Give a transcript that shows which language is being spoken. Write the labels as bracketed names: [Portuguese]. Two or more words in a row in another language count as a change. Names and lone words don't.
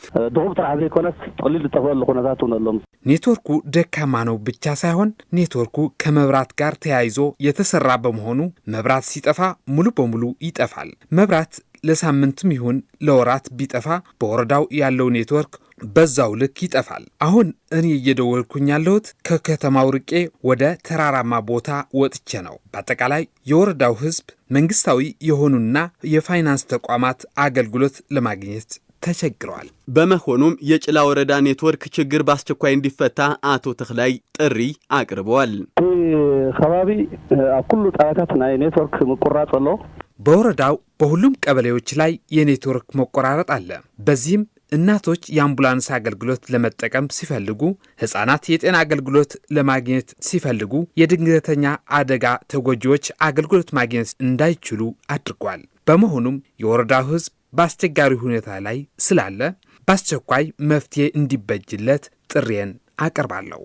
[Amharic] ኔትወርኩ ደካማ ነው ብቻ ሳይሆን ኔትወርኩ ከመብራት ጋር ተያይዞ የተሰራ በመሆኑ መብራት ሲጠፋ ሙሉ በሙሉ ይጠፋል። መብራት ለሳምንትም ይሁን ለወራት ቢጠፋ በወረዳው ያለው ኔትወርክ በዛው ልክ ይጠፋል። አሁን እኔ እየደወልኩኝ ያለሁት ከከተማው ርቄ ወደ ተራራማ ቦታ ወጥቼ ነው። በአጠቃላይ የወረዳው ህዝብ መንግስታዊ የሆኑና የፋይናንስ ተቋማት አገልግሎት ለማግኘት ተቸግረዋል። በመሆኑም የጭላ ወረዳ ኔትወርክ ችግር በአስቸኳይ እንዲፈታ አቶ ተክላይ ጥሪ አቅርበዋል። [Tigrinya] ከባቢ አኩሉ ጣያታት ናይ ኔትወርክ [Amharic] መቆራረጥ አለ። በወረዳው በሁሉም ቀበሌዎች ላይ የኔትወርክ መቆራረጥ አለ። በዚህም እናቶች የአምቡላንስ አገልግሎት ለመጠቀም ሲፈልጉ፣ ህፃናት የጤና አገልግሎት ለማግኘት ሲፈልጉ፣ የድንገተኛ አደጋ ተጎጂዎች አገልግሎት ማግኘት እንዳይችሉ አድርጓል። በመሆኑም የወረዳው ህዝብ በአስቸጋሪ ሁኔታ ላይ ስላለ በአስቸኳይ መፍትሄ እንዲበጅለት ጥሪዬን አቀርባለሁ።